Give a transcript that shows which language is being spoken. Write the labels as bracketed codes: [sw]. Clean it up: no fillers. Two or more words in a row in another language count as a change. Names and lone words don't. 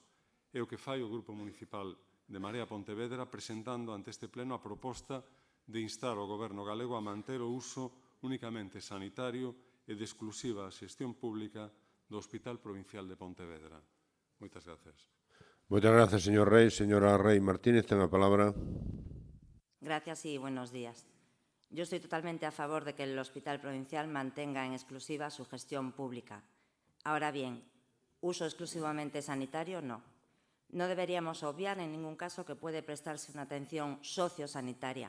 [gl] É o que fai o Grupo Municipal de Marea Pontevedra presentando ante este pleno a proposta de instar o Goberno galego a manter o uso únicamente sanitario e de exclusiva xestión pública do Hospital Provincial de Pontevedra. Moitas grazas. Moitas grazas, señor Rei. Señora Rei Martínez, ten a palabra. [es] Gracias y buenos días. Yo estoy totalmente a favor de que el Hospital Provincial mantenga en exclusiva su gestión pública. Ahora bien, ¿uso exclusivamente sanitario? No. No deberíamos obviar en ningún caso que puede prestarse una atención sociosanitaria.